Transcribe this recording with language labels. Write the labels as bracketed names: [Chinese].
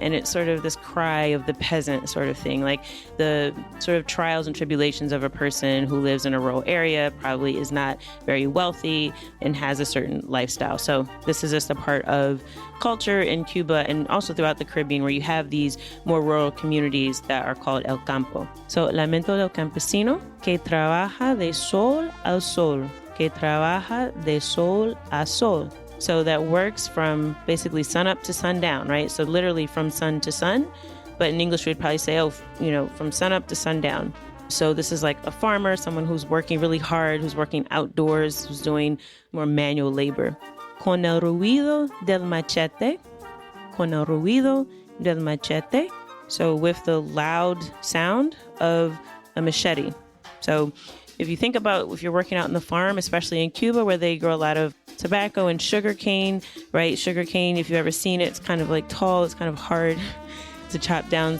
[English] And it's sort of this cry of the peasant sort of thing, like the sort of trials and tribulations of a person who lives in a rural area, probably is not very wealthy and has a certain lifestyle. So this is just a part of culture in Cuba and also throughout the Caribbean, where you have these more rural communities that are called el campo. [Spanish] So Lamento del Campesino, que trabaja de sol al sol, que trabaja de sol a sol. [English] So that works from basically sun up to sundown, right? So literally from sun to sun, but in English we'd probably say, from sun up to sundown. So this is like a farmer, someone who's working really hard, who's working outdoors, who's doing more manual labor. [Spanish] Con el ruido del machete, con el ruido del machete. [English] So with the loud sound of a machete. So if you think about if you're working out in the farm, especially in Cuba, where they grow a lot of tobacco and sugar cane, right? Sugar cane, if you've ever seen it, it's kind of like tall, it's kind of hard to chop down.